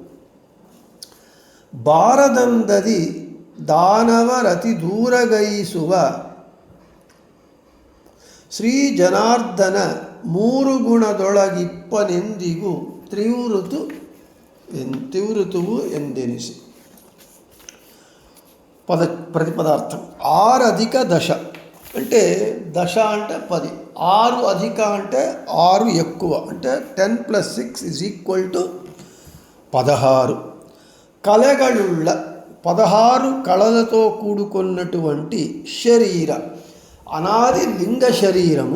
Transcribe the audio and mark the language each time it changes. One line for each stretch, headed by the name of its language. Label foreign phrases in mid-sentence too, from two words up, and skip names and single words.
Kannada: ಬಾರದಂದದಿ ದಾನವರತಿ ದೂರಗೈಸುವ ಶ್ರೀ ಜನಾರ್ದನ ಮೂರು ಗುಣದೊಳಗಿಪ್ಪನೆಂದಿಗೂ ತ್ರಿವೃತುವು ಎಂದೆನಿಸಿ.
Telugu: ప్రతిపదార్థం. ఆరధిక దశ అంటే దశ అంటే 10, 6 అధిక అంటే 6 ఎక్కువ అంటే 10 + 6 = 16. కళగಳುಳ್ಳ 16 కళలతో కూడుకున్నటువంటి శరీర అనాది లింగ శరీరము.